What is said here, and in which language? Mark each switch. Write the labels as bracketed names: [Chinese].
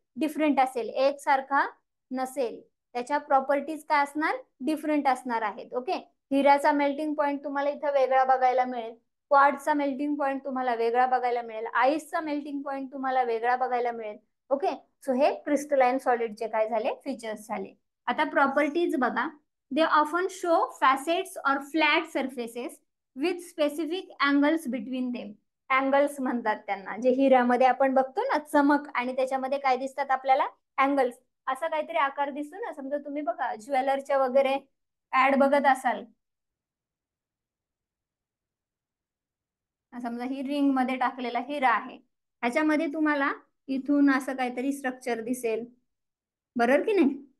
[Marathi] Different असेल, एकसारखा नसेल. त्याच्या प्रॉपर्टीज काय असणार? डिफरंट असणार आहेत. ओके, हिऱ्याचा मेल्टिंग पॉइंट तुम्हाला इथं वेगळा बघायला मिळेल, क्वार्टचा मेल्टिंग पॉइंट तुम्हाला वेगळा बघायला मिळेल, आईसचा मेल्टिंग पॉइंट तुम्हाला वेगळा बघायला मिळेल. ओके, सो हे क्रिस्टलाइन सॉलिडचे काय झाले? फीचर्स झाले. आता प्रॉपर्टीज बघा. [English] They often show facets और flat surfaces with specific angles between them. [Marathi] Angles म्हणतात त्यांना, जे हिऱ्यामध्ये आपण बघतो ना चमक, आणि त्याच्यामध्ये काय दिसतात आपल्याला? अँगल्स. असा काहीतरी आकार दिसतो ना, समजा तुम्ही बघा ज्वेलरच्या वगैरे ऍड बघत असाल, समजा ही रिंग मध्ये टाकलेला हिरा आहे, ह्याच्यामध्ये तुम्हाला इथून असं काहीतरी स्ट्रक्चर दिसेल, बरोबर की नाही?